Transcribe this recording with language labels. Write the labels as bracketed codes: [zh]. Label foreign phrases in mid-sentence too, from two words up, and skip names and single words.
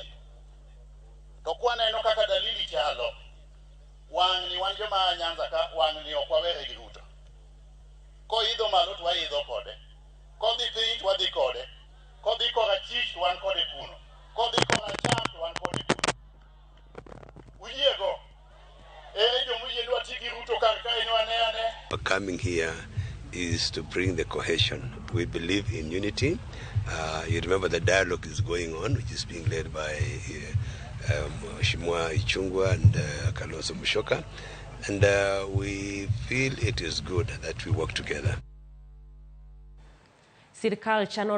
[luo] To kwaneno kaka dalili chalo, wang' ni wan joma Nyanza ka wang' ni ok wawere gi Ruto. Koidho malo to waidho kode, kodhi piny to wadhi kode, kodhi korachwich to wan kode kuno, kodhi koracham to wan kode kuno. Uyiego, ere jomuyie dwa ti gi Ruto kar kae ni wane ane? [en] Coming here is to bring the cohesion. We believe in unity. You remember the dialogue is going on, which is being led by Shimwa Ichungwa and Kalonzo Musyoka. And we feel it is good that we work together. [luo] Sirkal chano